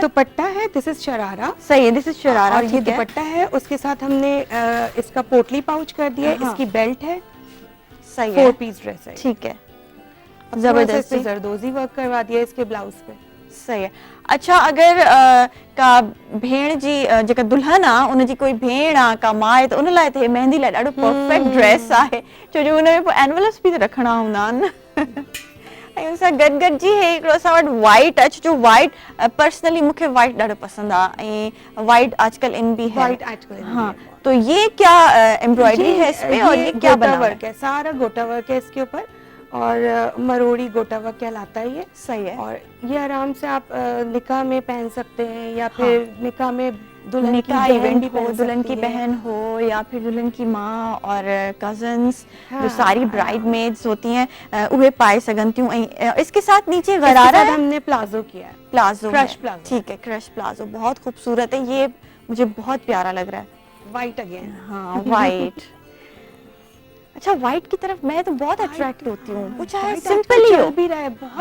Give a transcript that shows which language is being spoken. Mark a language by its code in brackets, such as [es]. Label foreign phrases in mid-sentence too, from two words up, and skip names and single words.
[hi] दुपट्टा है, [en] this is [hi] शरारा। सही है, [en] this is [hi] शरारा। और ये ठीक है, दुपट्टा है, उसके साथ हमने इसका पोटली पाउच कर दिया है, हाँ। इसकी बेल्ट है, सही है, 4 पीस ड्रेस है। ठीक है, जबरदस्त जबरदस्त जी। जरदोजी वर्क करवा दिया इसके ब्लाउज पे। सही है। [sd] अच्छा, अगर का भेण जी जेका दुल्हन आ उन जी कोई भेण आ का माए त उन लाइ त मेहंदी लाइ ॾाढो [en] perfect dress [sd] आहे, छो जो उन में पोइ एनवलप्स बि त रखणा हूंदा आहिनि। ऐं उन सां गॾु गॾु जी हे हिकिड़ो असां वटि वाइट अच, जो वाइट पर्सनली मूंखे वाइट ॾाढो पसंद आहे, ऐं वाइट आजकल [hi] इन भी है। वाइट आजकल इन भी हाँ, है। तो ये क्या एम्ब्रॉयडरी है इस पे, और ये क्या गोटा बना वर्क है, सारा गोटा वर्क है इसके ऊपर, और मरोड़ी गोटा वर्क कहलाता है ये। सही है। और ये आराम से आप निकाह में पहन सकते हैं, या फिर निकाह में दुल्हन की निकाह बहन इवेंट भी हो, पहन दुल्हन सकती की है। बहन हो, या फिर दुल्हन की माँ और कजन्स, जो हाँ, सारी हाँ। ब्राइडमेड्स होती हैं, [sd] उहे पाए सघन थियूं। ऐं [hi] इसके साथ नीचे इसके गरारा साथ है, हमने प्लाजो किया है, प्लाजो क्रश है। प्लाजो। ठीक है, क्रश प्लाजो बहुत खूबसूरत है, ये मुझे बहुत प्यारा लग रहा है। [en] white again. [hi] हाँ, वाइट। अच्छा, वाइट की तरफ मैं तो बहुत अट्रैक्ट होती हूँ, वो चाहे सिंपल ही हो। चल भी रहा है, बहुत